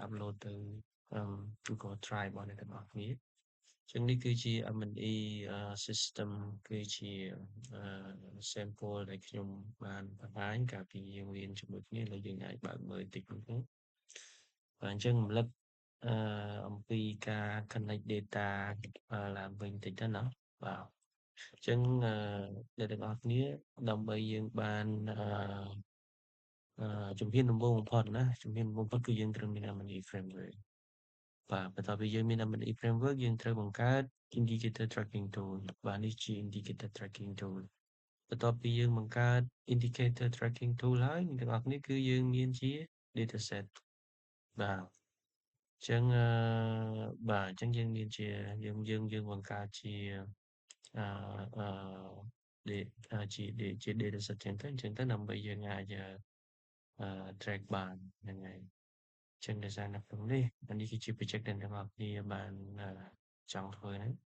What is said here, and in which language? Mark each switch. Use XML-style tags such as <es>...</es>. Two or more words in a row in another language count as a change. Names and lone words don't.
<km>upload ទៅ Google Drive របស់អ្នកទាំងអស់គ្នាអញ្ចឹងនេះគឺជា</km> <en>M&E system</en> <km>គឺជា sample ដែលខ្ញុំបានបង្ហាញកាលពីយើងរៀនជាមួយគ្នាហើយយើងអាចបើកមើលតិចមើលទៅបាទអញ្ចឹងរំលឹកអំពីការ</km> <en>connect data</en> <km>ឡើងវិញតិចទៅណាបាទអញ្ចឹងអ្នកទាំងអស់គ្នាដើម្បីយើងបាន ជំហានដំបូងបំផុតណាជំហានដំបូងបំផុតគឺយើងត្រូវមាន</km> <en>M&E framework</en> <km>បាទបន្ទាប់ពីយើងមាន</km> <en>M&E framework</en> <km>យើងត្រូវបង្កើត</km> <en>indicator tracking tool</en> <km>បាទនេះជា</km> <en>indicator tracking tool</en> <km>បន្ទាប់ពីយើងបង្កើត</km> <en>indicator tracking tool</en> <km>ហើយអ្នកទាំងអស់គ្នាគឺយើងមានជា dataset បាទអញ្ចឹងបាទអញ្ចឹងយើងមានជាយើងបង្កើតជា ជា dataset ចឹងទៅដើម្បីយើងអាចtrack បានហ្នឹងហើយអញ្ចឹងដោយសារនៅក្នុងនេះនេះគឺជា project ដែលអ្នកនរគ្នាបានចង់ធ្វើហ្នឹង</km>